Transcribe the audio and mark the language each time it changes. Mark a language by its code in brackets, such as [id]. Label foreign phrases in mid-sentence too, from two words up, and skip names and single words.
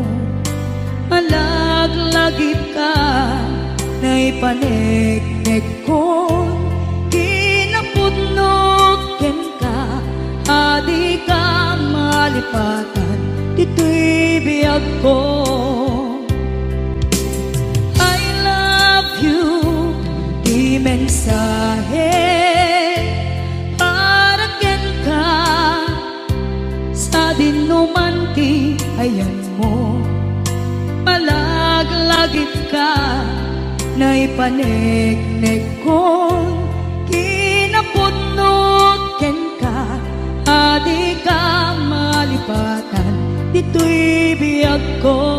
[ilo] Malaglagip ka na ipaneknek ko, kinapudnok ken ka, adi ka malipatan dito'y biyag ko. [en] I love you, [ilo] di mensahe para ken ka sa dinuman ti ayan mo. Malaglagip ka na ipaneknek ko, kinapudnok ken ka, adi ka malipatan dito'y biyag ko.